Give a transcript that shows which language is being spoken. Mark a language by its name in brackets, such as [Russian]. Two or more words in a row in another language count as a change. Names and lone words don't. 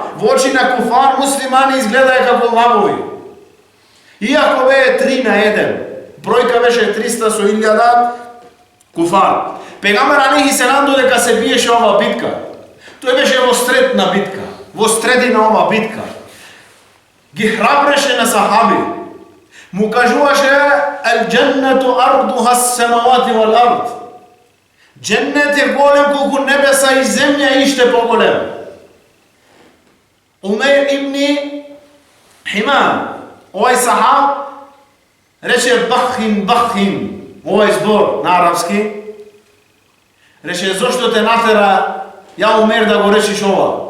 [Macedonian] Во очи на куфар муслимани изгледаја како лавови. Иако бе 3 на 1, бројка беше 300 со 1000 куфар. Пегамбер [Arabic] عليه السلام [Macedonian] додека се биеше ова битка, тој беше во сред на битка, во средина ова битка. Ги храбреше на сахаби. Му кажуваше [Arabic] الجنة عرضها السماوات والأرض. [Macedonian] Дженнет е голем колку небеса и земја иште поголем. Умейр ибни Химам, овај сахаб, рече бахин, овај збор на арапски, рече зошто те натера ја Умер да го речиш ова?